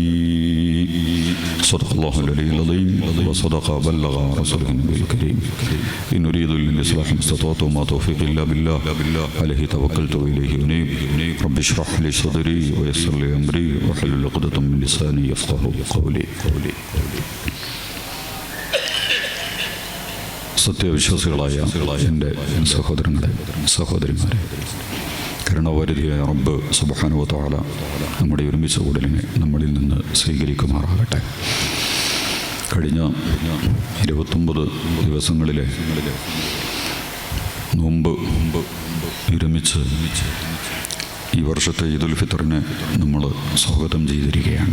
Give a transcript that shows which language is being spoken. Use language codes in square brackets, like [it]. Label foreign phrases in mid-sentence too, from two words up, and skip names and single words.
[ar] صدق الله العلي العظيم وصدق بلغ رسوله النبي الكريم. إن أريد الإصلاح ما استطعت وما توفيقي إلا بالله عليه توكلت وإليه أنيب. رب اشرح لي صدري ويسر لي أمري واحلل عقدة من لساني يفقهوا قولي. [ml] സത്യവിശ്വാസികളായ എൻ്റെ സഹോദരങ്ങളെ സഹോദരിമാരെ, കരുണാവാരിധിയായ റബ്ബ് [ar] سبحانه وتعالى [ml] നമ്മുടെ ഒരുമിച്ച കൂടലിനെ നമ്മളിൽ നിന്ന് സ്വീകരിക്കുമാറാകട്ടെ. കഴിഞ്ഞ 29 ദിവസങ്ങളിലെ നോമ്പ് ഒരുമിച്ച് ഈ വർഷത്തെ ഈദുൽ ഫിത്തറിനെ നമ്മൾ സ്വാഗതം ചെയ്തിരിക്കുകയാണ്.